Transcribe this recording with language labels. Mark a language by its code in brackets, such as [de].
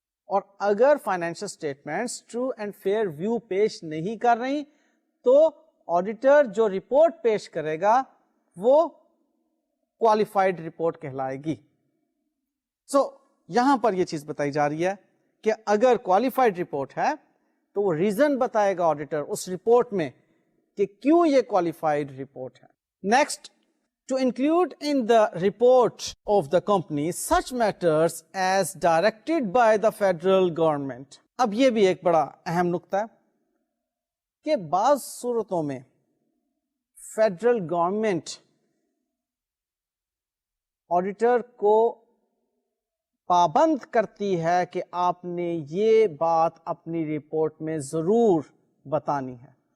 [ur] اور اگر financial statements true and fair view پیش نہیں کر رہی تو آڈیٹر جو رپورٹ پیش کرے گا وہ کوالیفائڈ رپورٹ کہلائے گی. سو یہاں پر یہ چیز بتائی جا رہی ہے کہ اگر کوالیفائڈ رپورٹ ہے تو وہ ریزن بتائے گا آڈیٹر اس رپورٹ میں کہ کیوں یہ کوالیفائڈ رپورٹ ہے. [en] Next, to include in the report of the company such matters as directed by the federal government. [ur] اب یہ بھی ایک بڑا اہم نقطہ ہے کہ بعض صورتوں میں فیڈرل گورنمنٹ آڈیٹر کو پابند کرتی ہے کہ آپ نے یہ بات اپنی رپورٹ میں ضرور بتانی ہے.